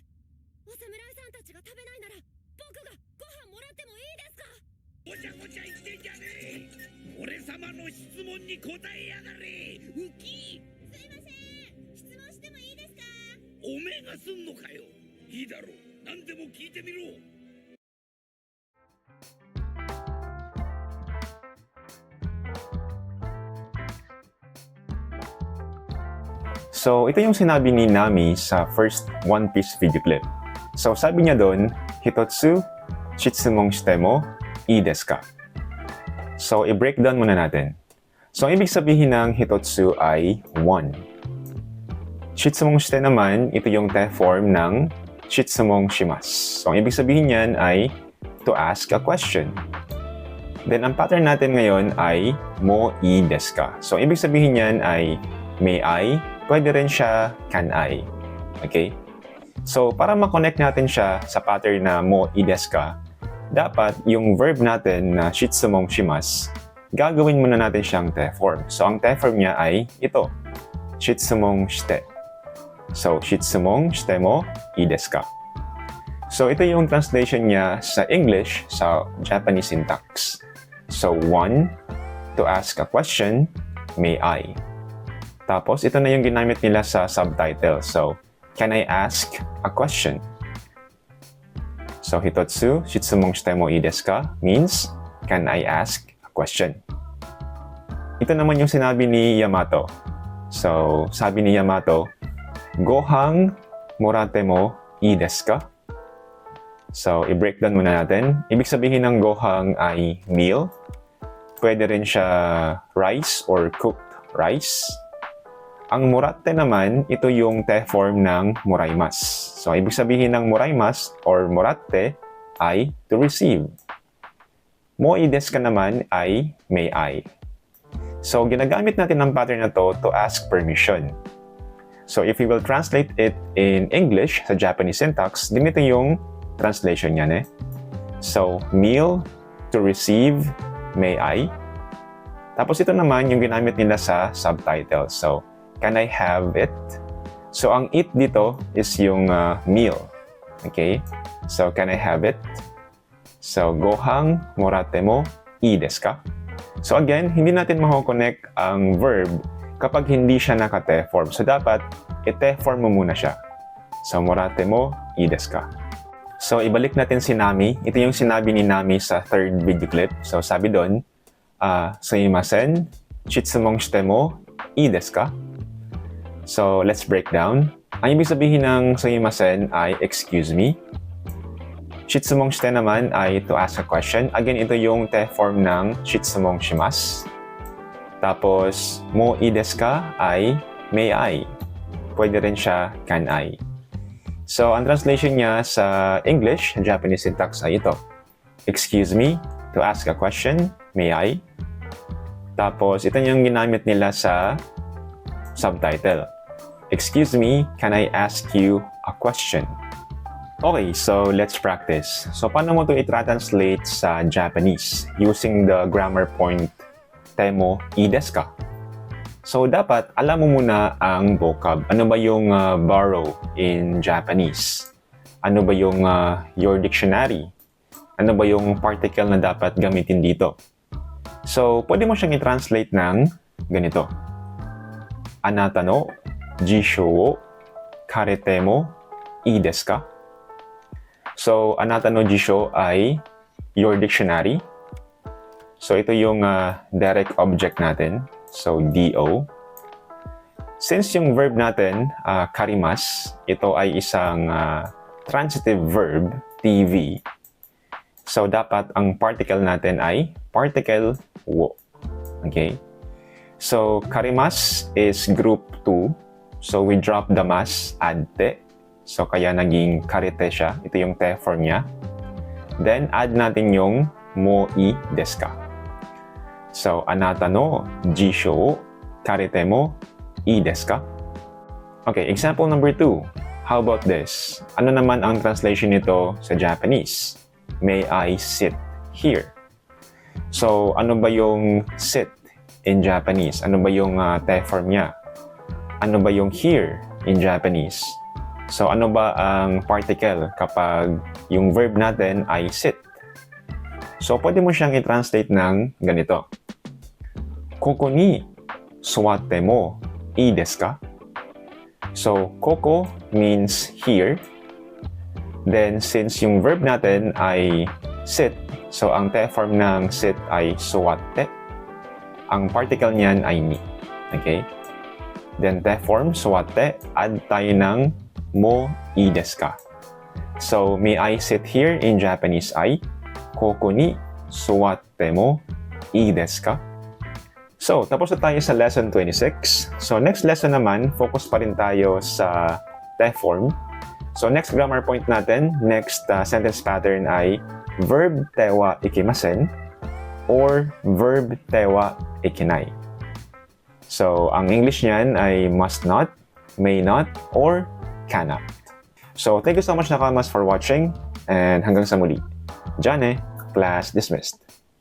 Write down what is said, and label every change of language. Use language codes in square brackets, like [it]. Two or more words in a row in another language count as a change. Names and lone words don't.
[ja] お侍さんたちが食べないなら僕がご飯もらってもいいですか。ごちゃごちゃ言ってんじゃねえ。俺様の質問に答えやがれ。ウキ。すいません、質問してもいいですか。おめえがすんのかよ。いいだろう、何でも聞いてみろ。 [tl] So, ito yung sinabi ni Nami sa [en] first One Piece video clip. [tl] So, sabi niya doon, [ja] 一つ質問してもいいですか? [tl] So, i-breakdown muna natin. So, ang ibig sabihin ng Hitotsu ay 1. [ja] 質問して [tl] naman, ito yung te form ng [ja] 質問します. [tl] So, ang ibig sabihin niyan ay [en] to ask a question. [tl] Then, ang pattern natin ngayon ay [ja] もいいですか? [tl] So, ang ibig sabihin niyan ay [en] may I, [tl] pwede rin siya [en] can I. [tl] Okay? So, para ma-connect natin siya sa pattern na [ja] もいいですか, [tl] dapat yung verb natin na [ja] 質問します, [tl] gagawin muna natin siyang te form. So, ang te form niya ay ito, [ja] 質問して. [tl] So, [ja] 質問してもいいですか? [tl] So, ito yung translation niya sa English sa [en] Japanese syntax. So, 1, to ask a question, may I. [tl] Tapos, ito na yung ginamit nila sa subtitle. [en] So, can I ask a question? So, [ja] 一つ質問してもいいですか [en] means, can I ask a question? [tl] Ito naman yung sinabi ni Yamato. So, sabi ni Yamato, [ja] ご飯もらってもいいですか? [tl] So, i-breakdown muna natin. Ibig sabihin ng gohan ay meal. Pwede rin siya [en] rice or cooked rice. [tl] Ang morate naman, ito yung te form ng moraimasu. So, ibig sabihin ng moraimasu or morate ay [en] to receive. [ja] もいいですか [tl] naman ay [en] may I. [tl] So, ginagamit natin ang pattern na [en] to ask permission. [tl] So, [en] if we will translate it in English [tl] sa [en] Japanese syntax, [tl] ganito yung translation niyan . [en] So, meal to receive may I. [tl] Tapos ito naman yung ginamit nila sa subtitle. [en] So, can I have it? So, [tl] ang it dito is yung meal. [en] Okay? So, can I have it? So, [ja] ご飯もらってもいいですか? [tl] So, again, hindi natin mako-connect ang verb kapag hindi siya naka-te form. So, dapat i-te form mo muna siya. [ja] So, もらってもいいですか? So, [tl] ibalik natin si Nami. Ito yung sinabi ni Nami sa third video clip. So, sabi doon, [ja] すみません、質問してもいいですか? [en] So, let's break down. [tl] Ang ibig sabihin ng sumimasen ay [en] excuse me. [ja] 質問して [tl] naman ay [en] to ask a question. [tl] Again, ito yung te form ng [ja] 質問します. [tl] Tapos, [ja] もいいですか [tl] ay [en] may I. [tl] Pwede rin siya [en] can I. [tl] So, ang translation niya sa [en] English, Japanese syntax [tl] ay ito. [en] Excuse me, to ask a question, may I? [tl] Tapos, ito yung ginamit nila sa subtitle. [en] Excuse me, can I ask you a question? Okay, so let's practice. So, [tl] paano mo ito i-translate sa Japanese [en] using the grammar point [ja] てもいいですか? [tl] So, dapat alam mo muna ang vocab. Ano ba yung [en] borrow in Japanese? [tl] Ano ba yung [en] your dictionary? [tl] Ano ba yung particle na dapat gamitin dito? So, pwede mo siyang i-translate ng ganito. [ja] あなたの辞書を借りてもいいですか? [tl] So, [ja] あなたの辞書 [tl] ay [en] your dictionary. [tl] So, ito yung [en] direct object [tl] natin. So, do. Since yung verb natin, karimas, ito ay isang [en] transitive verb, [tl] TV. So, dapat ang particle natin ay particle wo. [en] Okay? So, karimas is group 2. So, we drop the mas, add te. [tl] So, kaya naging karete siya. Ito yung te form niya. Then, add natin yung [ja] もいいですか. So, あなたの辞書を借りてもいいですか? [en] Okay, example number 2. How about this? [tl] Ano naman ang translation nito sa Japanese? [en] May I sit here? So, [tl] ano ba yung [en] sit in Japanese? [tl] Ano ba yung te form niya? Ano ba yung [en] here in Japanese? [tl] So, ano ba ang particle kapag yung verb natin ay sit? So, pwede mo siyang i-translate ng ganito. [ja] ここに座ってもいいですか? [en] So, koko means here. [tl] Then, since yung verb natin ay sit, so ang te form ng sit ay suwatte. Ang particle niyan ay ni. Okay? Then, te form, suwatte, add tayo ng [ja] もいいですか? [en] So, may I sit here in Japanese [ja] ay ここに座ってもいいですか? [tl] So, tapos na tayo sa lesson 26. So, [en] next lesson [tl] naman, focus pa rin tayo sa te form. So, [en] next grammar point [tl] natin, [en] next sentence pattern [tl] ay verb [ja] てはいきません [tl] or verb [ja] てはいきない. [tl] So, ang English niyan ay [en] must not, may not, or cannot. So, thank you so much Nakamas for watching and [tl] hanggang sa muli. [en] Jane, class dismissed.